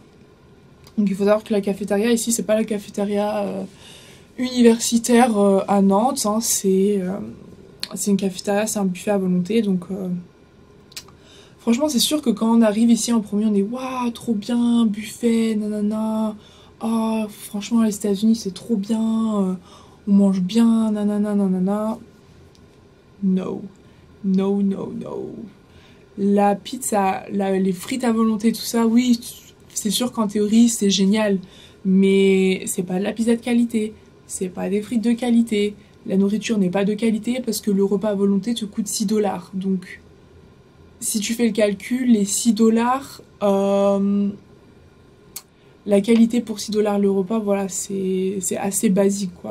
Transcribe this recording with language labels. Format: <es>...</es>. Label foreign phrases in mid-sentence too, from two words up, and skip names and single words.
<fr>Donc il faut savoir que la cafétéria ici, c'est pas la cafétéria universitaire à Nantes, hein, c'est une cafétéria, c'est un buffet à volonté, franchement c'est sûr que quand on arrive ici en premier on est waouh trop bien, buffet, nanana, oh franchement les États-Unis c'est trop bien, on mange bien, nanana, nanana.</fr> <en>No, no, no, no.</en> <fr>La pizza, les frites à volonté, tout ça, oui, c'est sûr qu'en théorie c'est génial, mais c'est pas de la pizza de qualité, c'est pas des frites de qualité, la nourriture n'est pas de qualité parce que le repas à volonté te coûte 6 $. Donc, si tu fais le calcul, les 6 $, la qualité pour 6 $ le repas, voilà, c'est assez basique quoi.</fr>